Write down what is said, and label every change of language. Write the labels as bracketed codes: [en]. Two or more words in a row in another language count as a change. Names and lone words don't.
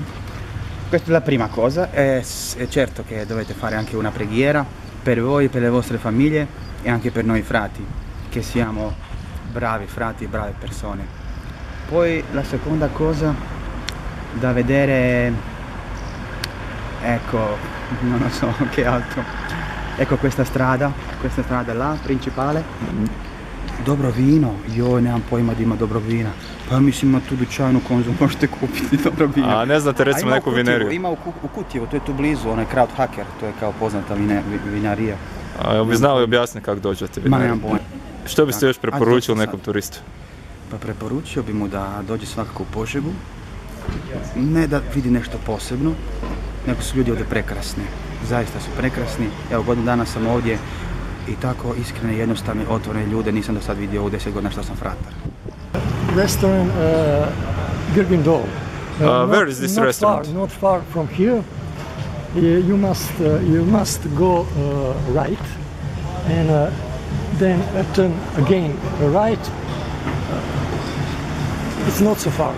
[it] Questa è la prima cosa, è certo che dovete fare anche una preghiera per voi, per le vostre famiglie e anche per noi frati, che siamo bravi frati e brave persone. Poi la seconda cosa da vedere, ecco, non lo so che altro, ecco questa strada là, principale. [hr] Dobro vino, joj, nemam pojma da ima dobro vina. Pa mislim na tu dućanu Konzum možete kupiti dobro vino. A ne znate recimo neku vineriju? Ima u Kutjevu, to je tu blizu, onaj Krauthacker, to je kao poznata vinarija. A bi znali objasniti kako dođete vineriju? Ma nemam pojma. Što biste još preporučili nekom turistu? Pa preporučio bi mu da dođe svakako u Požegu, ne da vidi nešto posebno, nego su ljudi ovdje prekrasni. zaista su prekrasni. Evo, godinu dana sam ovdje i tako iskrene, jednostavne, otvorene ljude nisam do sad vidio u 10 godina što sam fratar. [en] Restaurant Girgindol. Where is this restaurant? Not far from here. You must go right and then turn again right. It's not so far.